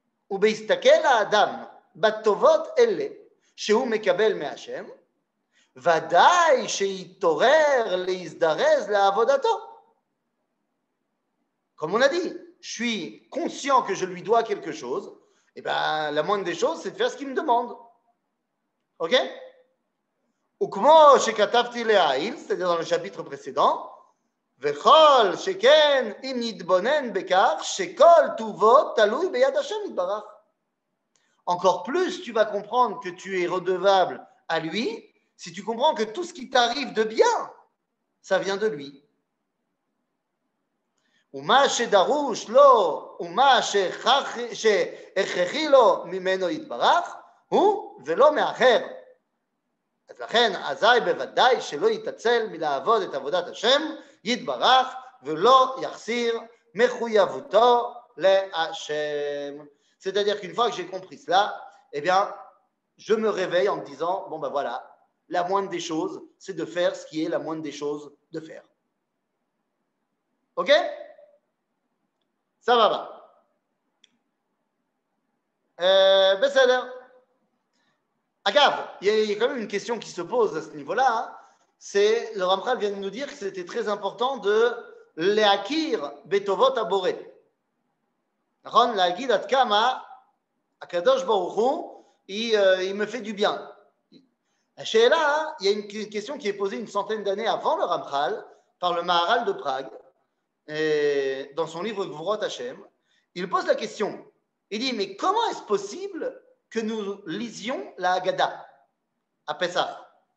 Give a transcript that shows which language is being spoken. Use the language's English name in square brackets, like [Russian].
[Hebrew] ובהסתכל האדם בטובות אלה שהוא מקבל מהשם, ודאי שיתעורר להזדרז לעבודתו. [French] Comme on a dit, je suis conscient que je lui dois quelque chose, et bien la moindre des choses, c'est de faire ce qu'il me demande. Ok? [Hebrew] וכמו שכתבתי לעיל, [French] c'est-à-dire dans le chapitre précédent, [Hebrew] וכל שכן אם נתבונן בכך שכל טובו תלוי ביד השם יתברך. [French] Encore plus, tu vas comprendre que tu es redevable à lui si tu comprends que tout ce qui t'arrive de bien, ça vient de lui. [Hebrew] ומה שדרוש לו ומה שהכרחי לו ממנו יתברך הוא ולא מאחר. אז לכן אזי בוודאי שלא יתעצל מלעבוד את עבודת השם יתברך ולא יחסיר מחויבותו להשם. [French] C'est-à-dire qu'une fois que j'ai compris cela, eh bien, je me réveille en me disant, bon ben voilà, la moindre des choses, c'est de faire ce qui est la moindre des choses de faire. Ok? Ça va. בסדר. Agave, il y a quand même une question qui se pose à ce niveau-là. Hein. C'est, le Ramchal vient de nous dire que c'était très important de [Hebrew] להכיר בטובות הבורא. נכון? להגיד עד כמה הקדוש ברוך הוא, [French] il me fait du bien. Là, il y a une question qui est posée une centaine d'années avant le Ramchal par le Maharal de Prague, dans son livre Gvurot Hashem. Il pose la question. Il dit, mais comment est-ce possible que nous lisions la Haggadah à Pessah?